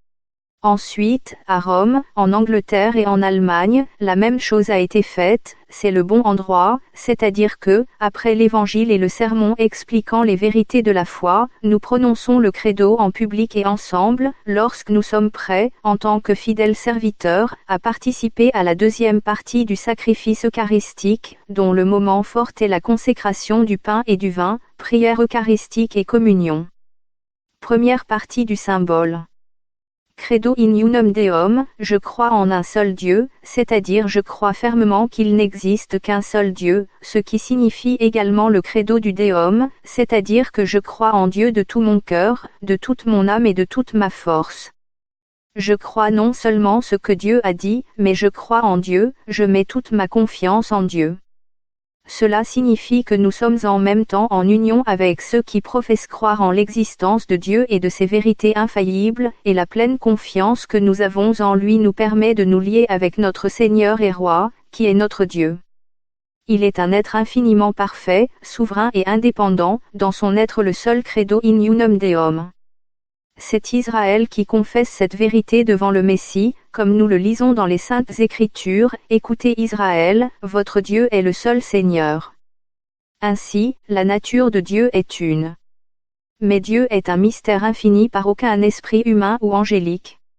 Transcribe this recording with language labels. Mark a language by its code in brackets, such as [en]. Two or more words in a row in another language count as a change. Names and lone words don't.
[fr] Ensuite, à Rome, en Angleterre et en Allemagne, la même chose a été faite, c'est le bon endroit, c'est-à-dire que, après l'Évangile et le sermon expliquant les vérités de la foi, nous prononçons le credo en public et ensemble, lorsque nous sommes prêts, en tant que fidèles serviteurs, à participer à la deuxième partie du sacrifice eucharistique, dont le moment fort est la consécration du pain et du vin, prière eucharistique et communion. Première partie du symbole. [la] Credo in unum Deum, [fr] je crois en un seul Dieu, c'est-à-dire je crois fermement qu'il n'existe qu'un seul Dieu, ce qui signifie également le credo du Deum, c'est-à-dire que je crois en Dieu de tout mon cœur, de toute mon âme et de toute ma force. Je crois non seulement ce que Dieu a dit, mais je crois en Dieu, je mets toute ma confiance en Dieu. Cela signifie que nous sommes en même temps en union avec ceux qui professent croire en l'existence de Dieu et de ses vérités infaillibles, et la pleine confiance que nous avons en lui nous permet de nous lier avec notre Seigneur et Roi, qui est notre Dieu. Il est un être infiniment parfait, souverain et indépendant, dans son être le seul [la] credo in unum Deum. [fr] C'est Israël qui confesse cette vérité devant le Messie, comme nous le lisons dans les Saintes Écritures, « Écoutez Israël, votre Dieu est le seul Seigneur. » Ainsi, la nature de Dieu est une. Mais Dieu est un mystère infini par aucun esprit humain ou angélique.